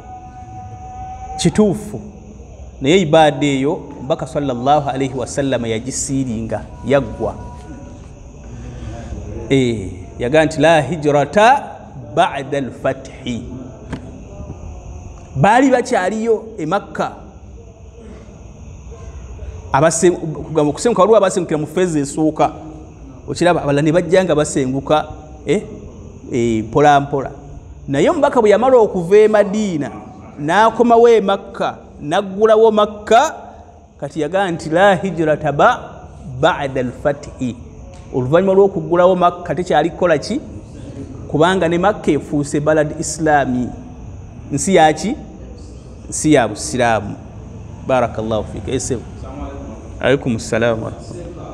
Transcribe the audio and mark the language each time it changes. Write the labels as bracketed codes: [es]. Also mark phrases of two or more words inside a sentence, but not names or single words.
[lg] Kituufu. Naye ibada eyo omubaka [ar] صلى الله عليه وسلم [lg] yagisiiringa, yaggwa. Yagamba nti [ar] لا هجرة بعد الفتح. [lg] Baali bakyaliyo e Makka. Okusenguka waliwo abasengukira mu feezi esooka. Okiraba abalala ne bajjanga basenguka mpola mpola. Naye omubaka bwe yamala okuva e Madiina n'akomawo e Makka, n'aggulawo Makka, kati yagamba nti [ar] لا هجرة بعد الفتح. [lg] Oluvannyuma lw'okuggulawo Makka tekyali kukola ki? Kubanga ne Makka efuuse [ar] بلد إسلامي, [lg] nsi yaki? Nsi ya Busiraamu. [ar] بارك الله فيك. [lg] Esebu. [ar] عليكم السلام ورحمة الله.